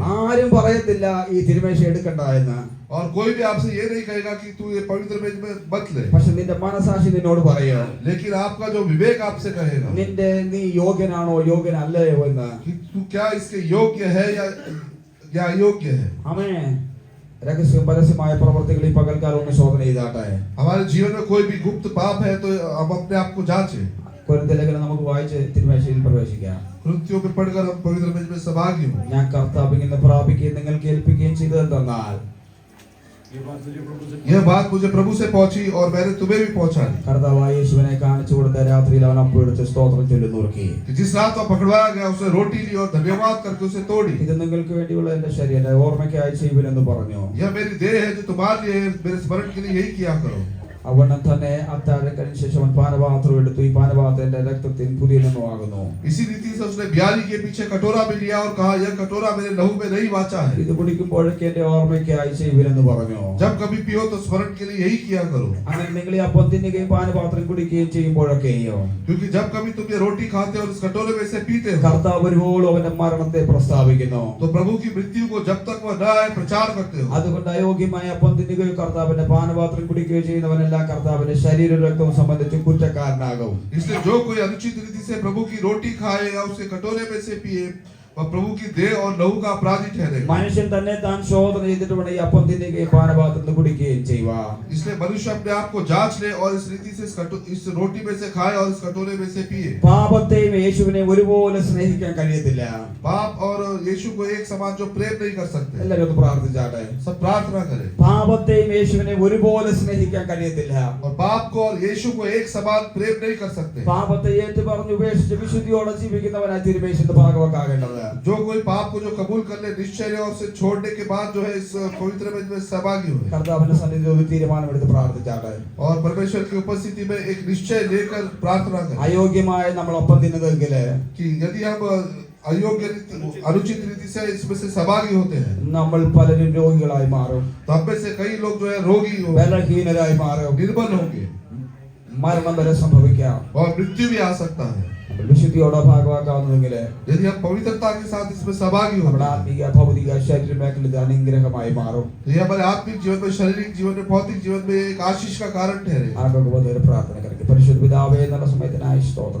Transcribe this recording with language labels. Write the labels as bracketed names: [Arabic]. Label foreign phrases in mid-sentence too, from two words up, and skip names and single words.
[Malayalam] ആരും പറയത്തില്ല ഈ തിരുമേശ എടുക്കണ്ട എന്ന്. [Hindi] और कोई भी आपसे ये नहीं कहेगा कि तू ये पवित्र मेज में मत ले. [Malayalam] പക്ഷെ നിന്റെ മനസാക്ഷി നിന്നോട് പറയോ? [Hindi] लेकिन आपका जो विवेक आपसे कहेगा [Malayalam] നീ യോഗ്യനാണോ യോഗ്യനല്ലയോ എന്ന്. [Hindi] कि तू क्या इसके योग्य है या अयोग्य है. [Malayalam] ആമേൻ. രഹസ്യം പരസ്യമായ പ്രവർത്തികൾ ഈ പകൽക്കാലം ഒന്ന് ശോധന ചെയ്താട്ടെ. [Hindi] हमारे जीवन में कोई भी गुप्त पाप है तो हम अपने आप को जांचें. [Malayalam] കൊരിന്ത്യർ ലേഖനം നമുക്ക് വായിച്ച് തിരുമേശയിൽ പ്രവേശിക്കാം. [Hindi] कृत्यों में पढ़कर हम पवित्र मेज में सहभागी हो. [Malayalam] ഞാൻ കർത്താവിൽ നിന്ന് പ്രാപിക്കുകയും നിങ്ങൾക്ക് ഏൽപ്പിക്കുകയും ചെയ്തതെന്നാൽ [Hindi] यह बात मुझे प्रभु से पहुंची और मैंने तुम्हें भी पहुंचा दी. [Malayalam] കർത്താവായ യേശുവിനെ കാണിച്ചു കൊടുത്ത രാത്രിയിൽ അവൻ അപ്പം എടുത്ത് സ്തോത്രം ചൊല്ലി നുറുക്കി. [Hindi] कि जिस रात वह पकड़वाया गया उसने रोटी ली और धन्यवाद करके उसे तोड़ी. [Malayalam] ഇത് നിങ്ങൾക്ക് വേണ്ടിയുള്ള എന്റെ ശരീരം ഓർമ്മയ്ക്കായി ചെയ്യുവിനെന്ന് പറഞ്ഞു. [Hindi] यह मेरी देह है जो तुम्हारे लिए है, मेरे स्मरण के लिए यही किया करो. [Malayalam] അവൻ തന്നെ അത്താഴത്തിന് ശേഷം അവൻ പാനപാത്രം എടുത്തു. ഈ പാനപാത്രം എന്റെ രക്തത്തിൽ പുതിയ നിയമമാകുന്നു. [Hindi] इसी रीति से उसने ब्याली के पीछे कटोरा भी लिया और कहा यह कटोरा मेरे लहू में नहीं वाचा है. [Malayalam] ഇത് കുടിക്കുമ്പോഴൊക്കെ എന്റെ ഓർമ്മയ്ക്കായി ചെയ്യുവിനെന്ന് പറഞ്ഞു. [Hindi] जब कभी पियो तो स्मरण के लिए यही किया करो. [Malayalam] അങ്ങനെ നിങ്ങൾ ഈ അപ്പം തിന്നുകയും പാനപാത്രം കുടിക്കുകയും ചെയ്യുമ്പോഴൊക്കെയോ [Hindi] क्योंकि जब कभी तुम ये रोटी खाते हो और इस कटोरे में से पीते हो [Malayalam] കർത്താവ് ഒരുപോലും അവന്റെ മരണത്തെ പ്രസ്താവിക്കുന്നു. [Hindi] तो प्रभु की मृत्यु को जब तक वह न आए प्रचार करते हो. [Malayalam] അതുകൊണ്ട് അയോഗ്യമായ അപ്പം തിന്നുകയോ കർത്താവിന്റെ പാനപാത്രം കുടിക്കുകയോ ചെയ്യുന്നവനെല്ലാം കർത്താവിന്റെ ശരീര രക്തവും സംബന്ധിച്ച് കുറ്റക്കാരനാകും. [Hindi] इसलिए जो कोई अनुचित रीति से प्रभु की रोटी खाए या उसके कटोरे में से पिए वह प्रभु की देह और लहू का अपराधी ठहरेगा. [Malayalam] മനുഷ്യൻ തന്നെ താൻ ശോധന ചെയ്തിട്ട് വേണം ഈ അപ്പം തിന്നുകയും പാനപാത്രത്തിൽ കുടിക്കുകയും ചെയ്യുക. [Hindi] इसलिए मनुष्य अपने आप को जांच ले और इस रीति से इस रोटी में से खाए और इस कटोरे में से पिए. [Malayalam] പാപത്തെയും യേശുവിനെ ഒരുപോലെ സ്നേഹിക്കാൻ കഴിയത്തില്ല. [Hindi] पाप और यीशु को एक समान जो प्रेम नहीं कर सकते. [Malayalam] എല്ലാവരും ഒന്ന് പ്രാർത്ഥിച്ചാട്ടെ. [Hindi] सब प्रार्थना करें. [Malayalam] പാപത്തെയും യേശുവിനെ ഒരുപോലെ സ്നേഹിക്കാൻ കഴിയത്തില്ല. [Hindi] और पाप को और यीशु को एक समान प्रेम नहीं कर सकते. [Malayalam] പാപത്തെ ഏറ്റുപറഞ്ഞ് ഉപേക്ഷിച്ച് വിശുദ്ധിയോടെ ജീവിക്കുന്നവനായി തിരുമേശയുടെ ഭാഗവാക്കാകേണ്ടത്. [Hindi] जो कोई पाप को जो कबूल कर ले निश्चय और उसे छोड़ने के बाद जो है इस पवित्र में सहभागी हुए [Malayalam] കർത്താവിന്റെ സന്നിധിയിൽ ഒരു തീരുമാനമെടുത്ത് പ്രാർത്ഥിച്ചാട്ടെ. [Hindi] और परमेश्वर की उपस्थिति में एक निश्चय लेकर प्रार्थना करें [Malayalam] അയോഗ്യമായി നമ്മൾ ഒപ്പം തിന്നതെങ്കിൽ [Hindi] कि यदि हम अयोग्य अनुचित रीति से इसमें से सहभागी होते हैं [Malayalam] നമ്മൾ പലരും രോഗികളായി മാറും, [Hindi] तो हम में से कई लोग जो है रोगी हो [Malayalam] ബലഹീനരായി മാറും, [Hindi] निर्बल होंगे [Malayalam] മരണം വരെ സംഭവിക്കാം. [Hindi] और मृत्यु भी आ सकता है [Malayalam] നമ്മൾ വിശുദ്ധിയോടെ ഭാഗവാക്കാവുന്നതെങ്കിൽ [Hindi] यदि हम पवित्रता के साथ इसमें सहभागी [Malayalam] നമ്മുടെ [Hindi] होंगे [Malayalam] ആത്മീക ഭൗതിക ശരീര മേഖലയിൽ അനുഗ്രഹമായി മാറും. [Hindi] तो ये हमारे आत्मिक जीवन में शारीरिक जीवन में भौतिक जीवन में एक आशीष का कारण ठहरे [Malayalam] ആർക്കൊക്കെ പോലെ ഒരു പ്രാർത്ഥന കരയ്ക്ക്. പരിശുദ്ധ പിതാവേ, എന്നുള്ള സമയത്തിനായി സ്തോത്രം.